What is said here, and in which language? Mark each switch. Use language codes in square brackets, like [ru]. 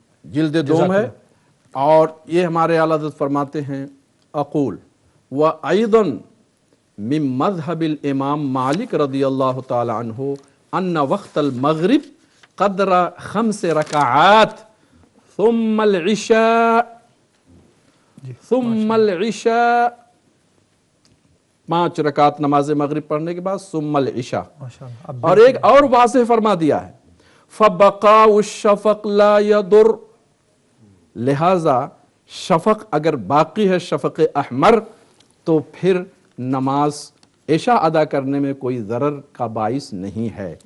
[ur] جلد دوم ہے، اور یہ ہمارے اعلیٰ حضرت فرماتے ہیں، [ar] اقول وَأَيْضًا من مذہب الامام مالک رضی اللہ تعالی عنہ ان وقت المغرب قدر 5 رکعات ثم العشاء ثم العشاء، [ur] 5 رکعت نماز مغرب پڑھنے کے بعد [ar] ثم العشاء. [ur] اور ایک اور واضح فرما دیا ہے [ar] فَبَقَاءُ الشَّفَقِ لَا يَضُرُّ، [ur] لہذا شفق اگر باقی ہے شفق احمر تو پھر نماز عشاء ادا کرنے میں کوئی ضرر کا باعث نہیں ہے.